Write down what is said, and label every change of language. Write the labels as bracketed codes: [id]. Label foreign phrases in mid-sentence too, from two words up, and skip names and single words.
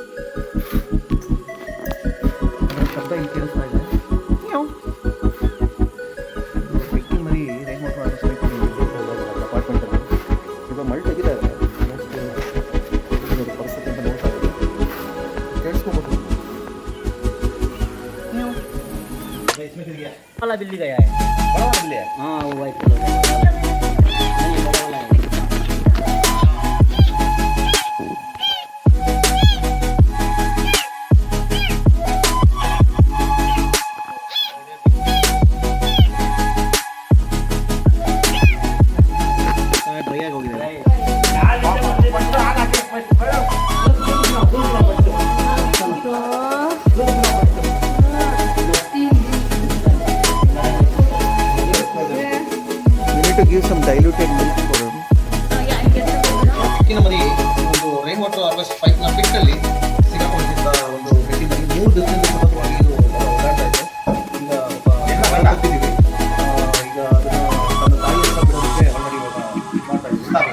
[kn] ಅದರ ಶಬ್ದ ಇಲ್ಲಿ ಕೇಳಿಸ್ತಾ ಇದೆ. ಬೆಕ್ಕಿನ ಮರಿ [en] rain water harvest [kn] ಪೈಪಲ್ಲಿ ಅಪಾರ್ಟ್ಮೆಂಟಲ್ಲಿ ಈಗ ಮಳೆ ತೆಗಿತಾ ಇದೆ. ಪರಿಸ್ಥಿತಿ ಅಂತ ನೋಡ್ತಾ ಇದ್ದೀವಿ, ಕೇಳಿಸ್ಕೋಬೋದು. [hi] वाला बिल्ली गया है, बड़ा वाला बिल्ली है। हाँ वो [en] white colour [hi] का नहीं बड़ा वाला है। [kn] ಡ್ರೈ ಆಗಿ ಹೋಗಿದೆ. [en] To give some diluted milk for them. [kn] ಬೆಕ್ಕಿನ ಮರಿ ಒಂದು [en] rain water harvest [kn] ಪೈಪ್ನ ಪಿಟ್ಟಲ್ಲಿ ಸಿಗಾಕೊಂಡಿದ್ದ ಒಂದು ಬೆಕ್ಕಿನ ಮರಿ 3 ದಿನದಿಂದ ಸತತವಾಗಿ ಇದು ಓಡಾಡ್ತಾ ಇದೆ. ಈಗ ಗೊತ್ತಿದ್ದೀವಿ, ಈಗ ಅದನ್ನು ತನ್ನ ತಾಯಿ ಹತ್ರ ಬಿಡೋದಕ್ಕೆ ಆಲ್ರೆಡಿ ಇವಾಗ ಮಾಡ್ತಾ ಇದ್ದೀವಿ.